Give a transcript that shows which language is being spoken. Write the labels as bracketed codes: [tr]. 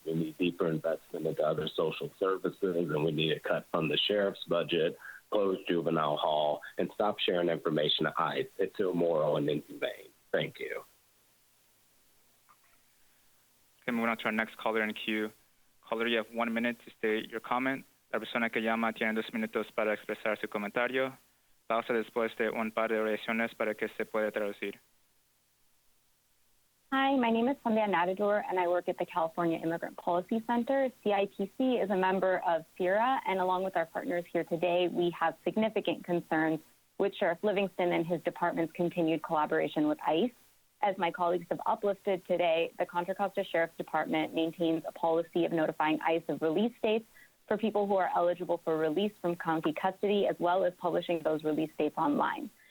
[en] We need deeper investment into other social services, and we need to cut from the sheriff's budget, close juvenile hall, and stop sharing information to ICE. It's immoral and inhumane. Thank you. Okay, moving on to our next caller in queue. Caller, you have 1 minute to state your comment. [es] La persona que llama tiene 2 minutos para expresar su comentario. Pausa después de un par de oraciones para que se pueda traducir. [en] Hi, my name is Sandhya Natador, and I work at the California Immigrant Policy Center. CIPC is a member of CCIRA, and along with our partners here today, we have significant concerns with Sheriff Livingston and his department's continued collaboration with ICE. As my colleagues have uplifted today, the Contra Costa Sheriff's Department maintains a policy of notifying ICE of release dates for people who are eligible for release from county custody, as well as publishing those release dates online.